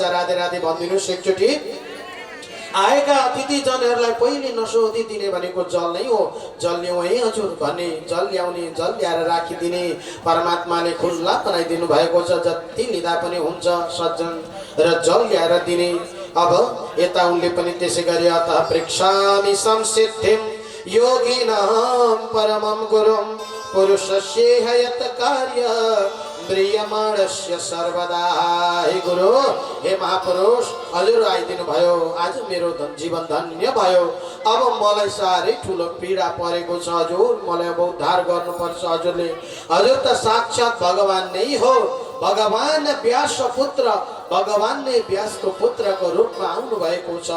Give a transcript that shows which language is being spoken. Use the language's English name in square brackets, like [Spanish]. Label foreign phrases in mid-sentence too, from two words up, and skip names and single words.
[Nepali] राधे राधे भनिदिनुहोस् एकचोटि। आएका अतिथि जनहरूलाई पहिले नसोधी दिने भनेको जल नै हो। जल ल्याउँ है हजुर भन्ने, जल ल्याउने, जल ल्याएर राखिदिने परमात्माले खुल्ला बनाइदिनु भएको छ। जति लिँदा पनि हुन्छ सज्जन, र जल ल्याएर दिने। अब यता उनले पनि त्यसै गरी [Sanskrit] अतः पृक्षामि संसिद्धिं योगिनां परमं गुरुं पुरुषस्य हयत कार्य म्रियमाणस्य सर्वदा। [Nepali] हे गुरु, हे महापुरुष, हजुर आइदिनु भयो। आज मेरो जीवन धन्य भयो। अब मलाई साह्रै ठुलो पीडा परेको छ हजुर, मलाई अब उद्धार गर्नुपर्छ हजुरले। हजुर त साक्षात भगवान नै हो। भगवान व्यास पुत्र, भगवान नै व्यासको पुत्रको रूपमा आउनु भएको छ।